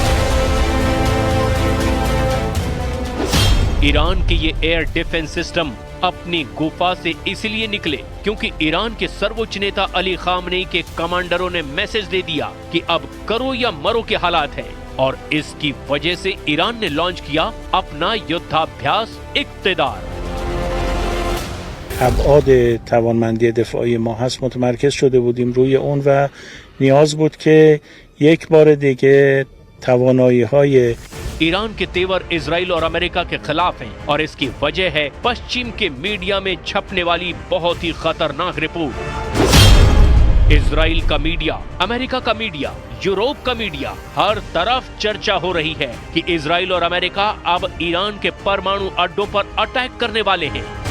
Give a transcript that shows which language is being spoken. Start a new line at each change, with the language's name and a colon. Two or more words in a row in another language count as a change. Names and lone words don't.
Hindi: ईरान के ये
English: air defense system
Hindi: अपनी गुफा से इसलिए निकले क्योंकि ईरान के सर्वोच्च नेता अली खामनेई के कमांडरों ने मैसेज दे दिया कि अब करो या मरो के हालात हैं और इसकी वजह से ईरान ने लॉन्च किया अपना युद्धाभ्यास इक्तदार।
Persian: ابعاد توانمندی دفاعی ما هست متمرکز شده بودیم روی اون و نیاز بود که یک بار دیگه توانایی‌های
Hindi: ईरान के तेवर इजराइल और अमेरिका के खिलाफ हैं और इसकी वजह है पश्चिम के मीडिया में छपने वाली बहुत ही खतरनाक रिपोर्ट। इजराइल का मीडिया, अमेरिका का मीडिया, यूरोप का मीडिया, हर तरफ चर्चा हो रही है कि इजराइल और अमेरिका अब ईरान के परमाणु अड्डों पर अटैक करने वाले हैं।